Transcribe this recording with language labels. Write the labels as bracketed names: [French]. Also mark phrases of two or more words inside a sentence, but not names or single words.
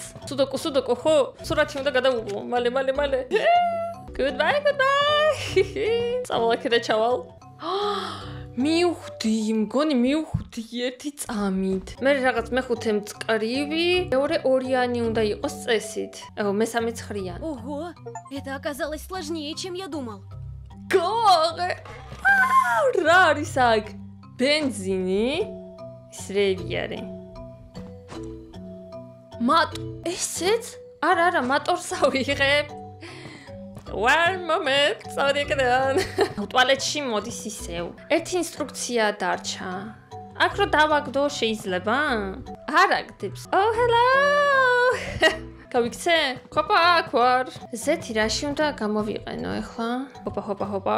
[Georgian] სუდოკუ ხო? სურათი უნდა გადავუღო. მალე. Goodbye. წავალ აქედან ჩავალ. მივხვდი ერთი წამით. მე რაღაც მეხუთე მწკრივი, მეორე ორიანი უნდა იყოს წესით. მესამე ცხრიან. [Russian] Ого, это оказалось сложнее, чем я думал. [Georgian] გოღე. რა არის აქ? ბენზინი? ისრები არის. ესეც? არა, მატორს ავიღებ. [English] One moment, [Georgian] წავედი აქედან. ტუალეტში მოდის ისევ. ერთი ინსტრუქცია დარჩა. აქ რო დავაგდო შეიძლება? არ აგდებს. [English] Oh, hello. [Georgian] გავიქცე? ხოპა, აქ ვარ. ზეთი რაში უნდა გამოვიყენო ახლა? ჰოპა.